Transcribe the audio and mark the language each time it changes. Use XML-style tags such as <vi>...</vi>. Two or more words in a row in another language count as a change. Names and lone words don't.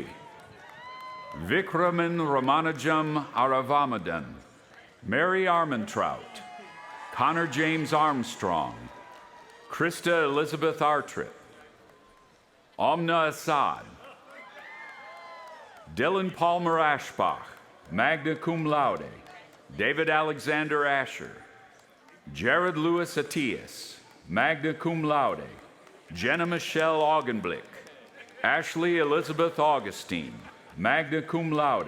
<en>Vikraman Ramanajam Aravamadan. Mary Armentrout. Connor James Armstrong. Krista Elizabeth Artrip. Omna Assad. Dylan Palmer Ashbach,</en> <la>magna cum laude.</la> <en>David Alexander Asher. Jared Lewis Atias,</en> <la>magna cum laude.</la> <en>Jenna Michelle Augenblick. Ashley Elizabeth Augustine,</en> <la>magna cum laude.</la>